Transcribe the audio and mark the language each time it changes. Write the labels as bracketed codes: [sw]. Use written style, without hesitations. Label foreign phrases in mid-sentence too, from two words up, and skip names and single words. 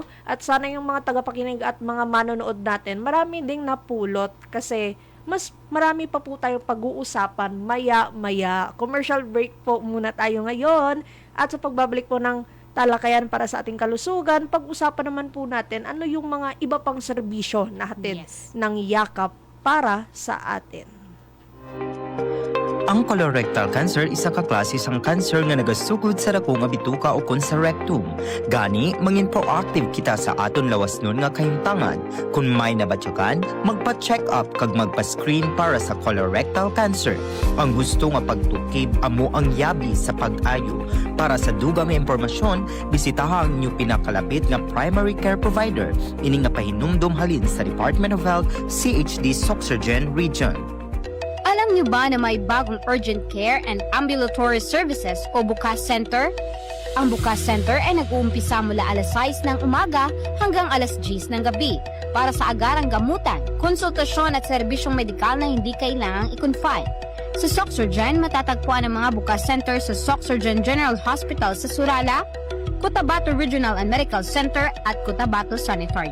[tl] At sana yung mga tagapakinig at mga manonood natin, marami ding napulot kasi mas marami pa po tayong pag-uusapan maya-maya. Commercial break po muna tayo ngayon. At sa pagbabalik po ng talakayan para sa ating kalusugan, pag-usapan naman po natin ano yung mga iba pang serbisyo na hatid Yes. ng yakap para sa atin. [hil] Ang [en] colorectal cancer [hil] isa ka klase sang cancer nga nagasugod sa dako nga bituka o kon sa rectum. Gani, mangin proactive kita sa aton lawas nun nga kahimtangan. Kung may nabatyakan, magpa-check up kag magpa-screen para sa [en] colorectal cancer. [hil] Ang gusto nga pagtukib amo ang yabi sa pag-ayo. Para sa dugang nga impormasyon, bisitaha ang inyong pinakalapit nga primary care provider. Ini nga pahinumdum halin sa Department of Health, CHD Soxergen Region. [tl] Alam niyo ba na may bagong [en] urgent care and ambulatory services [tl] o Bukas Center? Ang Bukas Center ay nag-uumpisa mula alas 6 ng umaga hanggang alas 10 ng gabi para sa agarang gamutan, konsultasyon at serbisyong medikal na hindi kailangang i-confine. Sa Soxergen, matatagpuan ang mga Bukas Center sa Soxergen General Hospital sa Surala, Cotabato Regional and Medical Center at Cotabato Sanitary.